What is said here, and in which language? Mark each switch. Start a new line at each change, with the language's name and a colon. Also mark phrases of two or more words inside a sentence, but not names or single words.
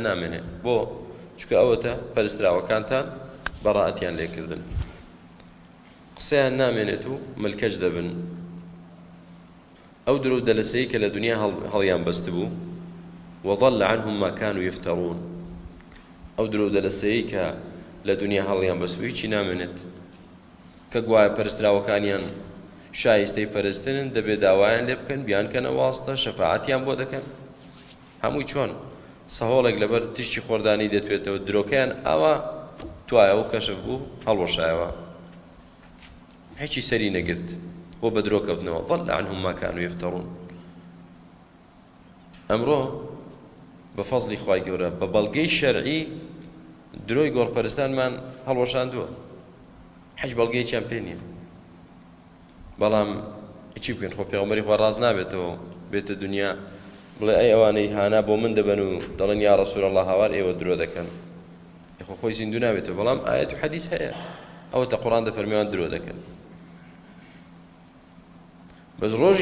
Central Kurdish: نامێنێت بۆ چونکە ئەوەتە پەرستراوەکانتان بەڕائەتیان لێکردن قسەیان نامێنێت و ملکەج دەبن ئەو درۆ دەلەسەی کە لە دنیا هەڵیان بەست بوو
Arabic: وضل عنهم ما كانوا يفترون
Central Kurdish: ئەو درۆ دەلەسەی کە لە دنیا هەڵیان بەست بوو هیچی نامێنێت کە گوایە پەرستراوەکانیان شایستەی پەرستن دەبێت داوایان لێ بکەن بیانکەنە واستە شەفاعەتیان بۆ دەکەن هەمووی چۆن سەهۆڵێک لەبەر تشتی خۆردانی دەتوێتەوە درۆکەیان ئەوە توایەوە کەشف بوو هەڵوەشایەوە هیچی سەری نەگرت بۆ بە درۆ کەوتنەوە
Arabic: ضل عنهم ما كانوا يفترون
Central Kurdish: ئەمڕۆ بە فەزلی خوای گەورە بە بەڵگەی شەرعی درۆی گۆڕپەرستانمان هەڵوەشاندووە حەج بەڵگەیەکیان پێ نییە بەڵام چی بکەین خۆ پێغەمبەری خوا ڕاز نابێتەوە بێتە دنیا بڵێ ئەی ئەوانەی هانا بۆ من دەبەن و دەڵێن
Arabic: یا ڕەسوول الله
Central Kurdish: هاوار ئێوە درۆ دەکەن خۆ خۆی زیندوو نابێتەوە بەڵام ئایەت و حەدیث هەیە ئەوەتە قورئان دەفەرمێوان درۆ دەکەن بەس ڕۆژی